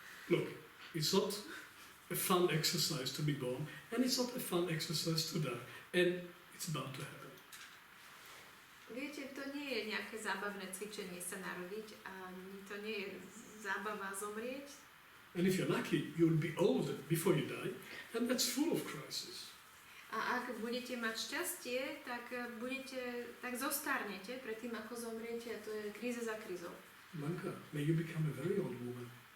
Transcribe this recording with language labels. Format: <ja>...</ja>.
<en>Look, it's not a fun exercise to be born, and it's not a fun exercise to die, and it's about to happen.</en> <sk>Viete, to nie je nejaké zábavné cvičenie sa narodiť a to nie je zábava zomrieť.</sk> <en>And if you're lucky, you'll be old before you die, and that's full of crises.</en> <sk>A ak budete mať šťastie, tak zostarnete predtým, ako zomriete a to je kríza za krízou.</sk> <en>Blanca, may you become a very old woman.</en>